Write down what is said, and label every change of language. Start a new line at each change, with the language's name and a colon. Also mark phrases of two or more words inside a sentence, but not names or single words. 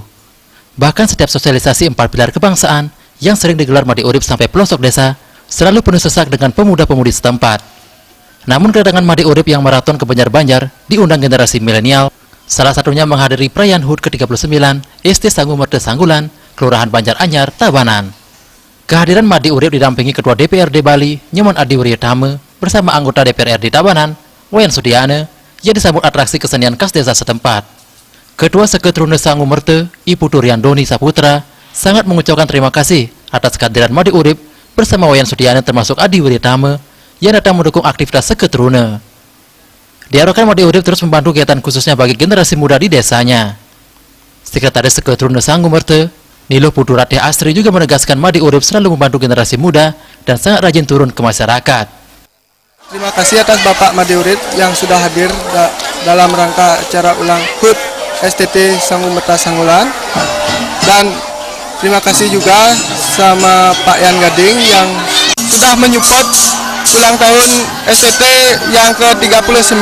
Indonesian: Bahkan setiap sosialisasi 4 pilar kebangsaan yang sering digelar Made Urip sampai pelosok desa, selalu penuh sesak dengan pemuda-pemudi setempat. Namun kedatangan Made Urip yang maraton ke banjar-banjar diundang generasi milenial, salah satunya menghadiri perayaan HUT ke-39 SD Sangu Merte Sanggulan, Kelurahan Banjar Anyar, Tabanan. Kehadiran Made Urip didampingi Ketua DPRD Bali, Nyoman Adiwirya Tame, bersama anggota DPRD Tabanan, Wayan Sudiana, yang disambut atraksi kesenian khas desa setempat. Ketua Seketeruna Sangu Merte, Ibu Turyandoni Saputra, sangat mengucapkan terima kasih atas kehadiran Made Urip bersama Wayan Sudiana termasuk Adiwirya Tame yang datang mendukung aktivitas seketeruna. Diharapkan Made Urip terus membantu kegiatan khususnya bagi generasi muda di desanya. Sekretaris Seketeruna Sangu Merte, Nilo Puduratih Asri juga menegaskan Made Urip selalu membantu generasi muda dan sangat rajin turun ke masyarakat. Terima kasih atas Bapak Made Urip yang sudah hadir dalam rangka acara ulang HUT STT Sangu Merte Sanggulan. Dan terima kasih juga sama Pak Yan Gading yang sudah menyupport ulang tahun STT yang ke-39.